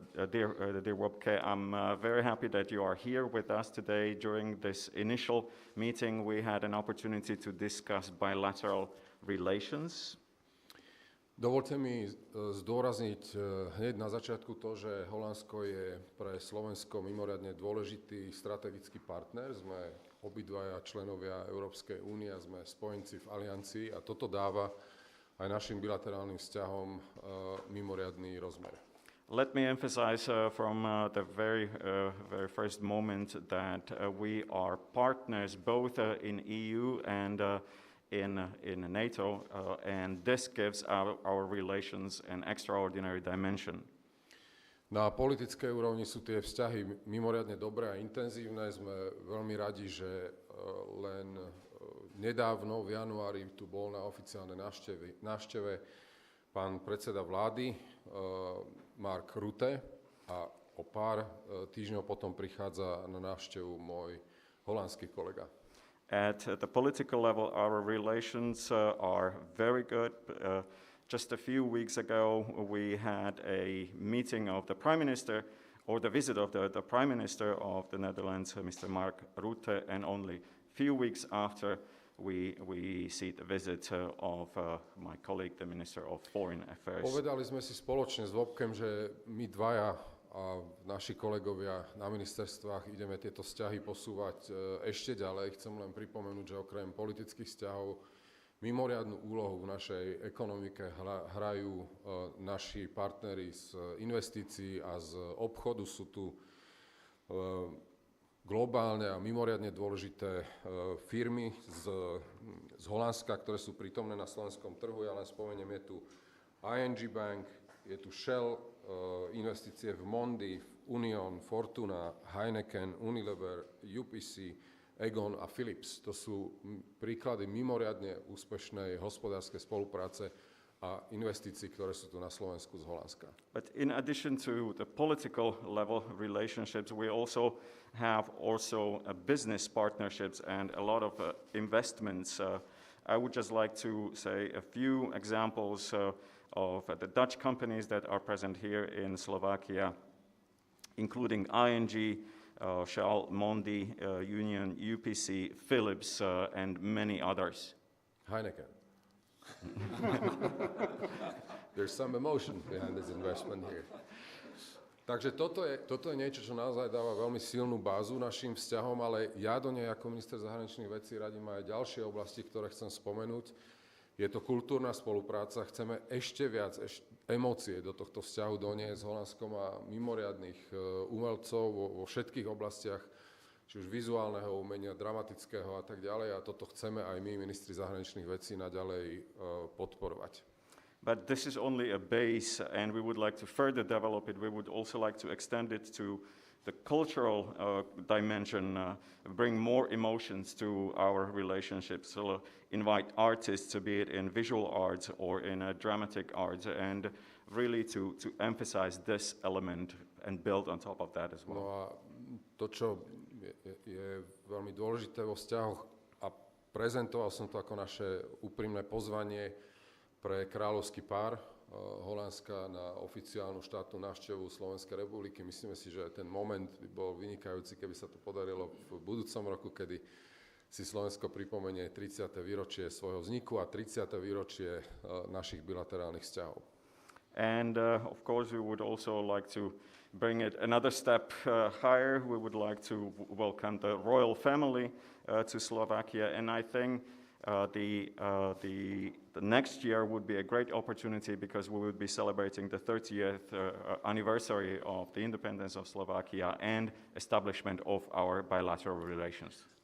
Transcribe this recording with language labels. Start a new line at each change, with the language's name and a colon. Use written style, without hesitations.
English: Dear Wopke, I'm very happy that you are here with us today. During this initial meeting, we had an opportunity to discuss bilateral relations.
Slovak: Dovolte mi zdôrazniť hneď na začiatku to, že Holandsko je pre Slovensko mimoriadne dôležitý strategický partner. Sme obidvaja členovia Európskej únie a sme spojenci v aliancii a toto dáva aj našim bilaterálnym vzťahom mimoriadny rozmer.
English: Let me emphasize from the very first moment that we are partners both in EU and in NATO, and this gives our relations an extraordinary dimension.
Slovak: Na politickej úrovni sú tie vzťahy mimoriadne dobré a intenzívne. Sme veľmi radi, že len nedávno v januári tu bol na oficiálnej návšteve pán predseda vlády Mark Rutte a o pár týždňov potom prichádza na návštevu môj holandský kolega.
English: At the political level, our relations are very good. Just a few weeks ago, we had a meeting of the Prime Minister, or the visit of the Prime Minister of the Netherlands, Mr. Mark Rutte, and only a few weeks after, we see the visit of my colleague, the Minister of Foreign Affairs.
Slovak: Povedali sme si spoločne s Wopkem, že my dvaja a naši kolegovia na ministerstvách ideme tieto vzťahy posúvať ešte ďalej. Chcem len pripomenúť, že okrem politických vzťahov mimoriadnu úlohu v našej ekonomike hrajú naši partneri z investícií a z obchodu. Sú tu globálne a mimoriadne dôležité firmy z Holandska, ktoré sú prítomné na slovenskom trhu. Ja len spomeniem, je tu ING Bank, je tu Shell, investície v Mondi, Union, Fortuna, Heineken, Unilever, UPC, Egon a Philips. To sú príklady mimoriadne úspešnej hospodárskej spolupráce a investícií, ktoré sú tu na Slovensku z Holandska.
English: But in addition to the political level relationships, we also have business partnerships and a lot of investments. I would just like to say a few examples of the Dutch companies that are present here in Slovakia, including ING, Shell, Mondi, Union, UPC, Philips, and many others. Heineken. There's some emotion behind this investment here.
Slovak: Takže toto je niečo, čo naozaj dáva veľmi silnú bázu našim vzťahom, ale ja do nej ako minister zahraničných vecí radím aj ďalšie oblasti, ktoré chcem spomenúť. Je to kultúrna spolupráca, chceme ešte viac emócie do tohto vzťahu doniesť s Holandskom a mimoriadnych umelcov vo všetkých oblastiach, či už vizuálneho umenia, dramatického a tak ďalej. A toto chceme aj my, ministri zahraničných vecí, naďalej podporovať.
English: But this is only a base, and we would like to further develop it. We would also like to extend it to the cultural dimension, bring more emotions to our relationships, so invite artists, be it in visual arts or in dramatic arts, and really to emphasize this element and build on top of that as well.
Slovak: No a to, čo je veľmi dôležité vo vzťahoch, a prezentoval som to ako naše úprimné pozvanie pre kráľovský pár Holandska na oficiálnu štátnu návštevu Slovenskej republiky. Myslíme si, že ten moment by bol vynikajúci, keby sa to podarilo v budúcom roku, kedy si Slovensko pripomenie 30. výročie svojho vzniku a 30. výročie našich bilaterálnych vzťahov.
English: And of course, we would also like to bring it another step higher. We would like to welcome the royal family to Slovakia, and I think the next year would be a great opportunity because we would be celebrating the 30th anniversary of the independence of Slovakia and establishment of our bilateral relations.